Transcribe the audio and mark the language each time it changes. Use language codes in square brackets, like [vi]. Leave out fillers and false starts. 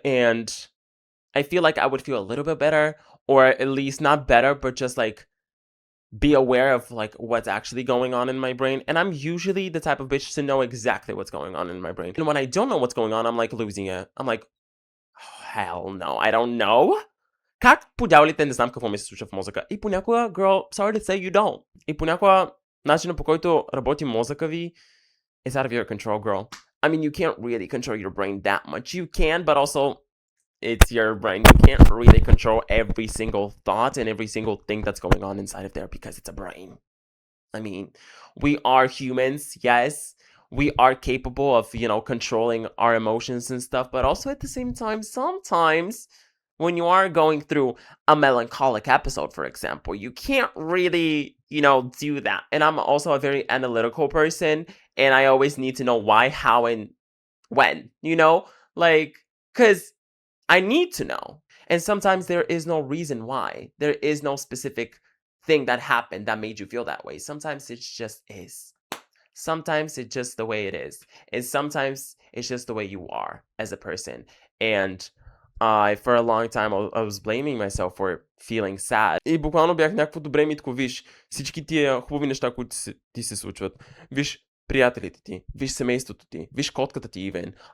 [en] And I feel like I would feel a little bit better, or at least not better, but just, like, be aware of, like, what's actually going on in my brain. And I'm usually the type of bitch to know exactly what's going on in my brain. And when I don't know what's going on, I'm, like, losing it. I'm like, oh, hell no, I don't know. [bg] Как по дяволите не знам какво ми се случва в мозъка? И понякога, [en] girl, sorry to say, you don't. [bg] И понякога начинът, по който работи мозъка ви, [en] is out of your control, girl. I mean, you can't really control your brain that much. You can, but also, it's your brain. You can't really control every single thought and every single thing that's going on inside of there because it's a brain. I mean, we are humans, yes. We are capable of, controlling our emotions and stuff, but also at the same time, sometimes when you are going through a melancholic episode, for example, you can't really, do that. And I'm also a very analytical person, and I always need to know why, how, and when, like, because I need to know. And sometimes there is no reason why. There is no specific thing that happened that made you feel that way. Sometimes it just is. Sometimes it's just the way it is. And sometimes it's just the way you are as a person. And for a long time, I was blaming myself for feeling sad. [bg] И буквално бях някакво добре, Митко, виж всички тия хубави неща, които ти се случват. Виж приятелите ти, виж семейството ти, виж котката ти, even.